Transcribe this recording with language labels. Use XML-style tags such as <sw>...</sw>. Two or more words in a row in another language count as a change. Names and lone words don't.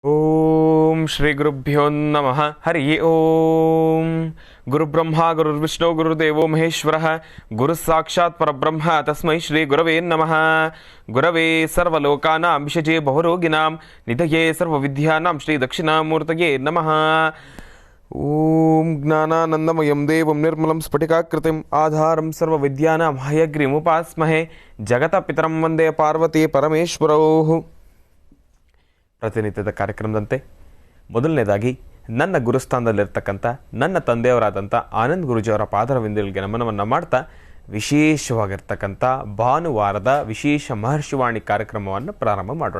<sa>ಓಂ ಶ್ರೀ ಗುರುಭ್ಯೋ ನಮಃ. ಹರಿ ಓಂ. ಗುರುಬ್ರಹ್ಮ ಗುರುರ್ವಿಷ್ಣು ಗುರುದೇವೋ ಮಹೇಶ್ವರ ಗುರು ಸಾಕ್ಷಾತ್ ಪರಬ್ರಹ್ಮ ತಸ್ಮೈ ಶ್ರೀ ಗುರವೇ ನಮಃ. ಗುರವೇ ಸರ್ವಲೋಕಾನಾಂ ವಿಷಜೇ ಬಹುರೋಗಿನಾಂ ನಿಧಯೇ ಸರ್ವವಿದ್ಯಾನಾಂ ಶ್ರೀ ದಕ್ಷಿಣಾಮೂರ್ತಯೇ ನಮಃ. ಓಂ ಜ್ಞಾನಾನಂದಮಯಂ ದೇವಂ ನಿರ್ಮಲಂ ಸ್ಫಟಿಕಾಕೃತಿಂ ಆಧಾರಂ ಸರ್ವವಿದ್ಯಾನಾಂ ಹಯಗ್ರೀಮುಪಾಸ್ಮಹೇ ಜಗತ ಪಿತರಂ ವಂದೇ ಪಾರ್ವತಿ ಪರಮೇಶ್ವರೌ.</sa> <kn>ಪ್ರತಿನಿತ್ಯದ ಕಾರ್ಯಕ್ರಮದಂತೆ ಮೊದಲನೇದಾಗಿ ನನ್ನ ಗುರುಸ್ಥಾನದಲ್ಲಿರ್ತಕ್ಕಂಥ ನನ್ನ ತಂದೆಯವರಾದಂಥ ಆನಂದ್ ಗುರುಜಿಯವರ ಪಾದರವಿಂದಗಳಿಗೆ ನಮನವನ್ನು ಮಾಡ್ತಾ ವಿಶೇಷವಾಗಿರ್ತಕ್ಕಂಥ ಭಾನುವಾರದ ವಿಶೇಷ ಮಹರ್ಷಿವಾಣಿ ಕಾರ್ಯಕ್ರಮವನ್ನು ಪ್ರಾರಂಭ ಮಾಡೋಣ.</kn>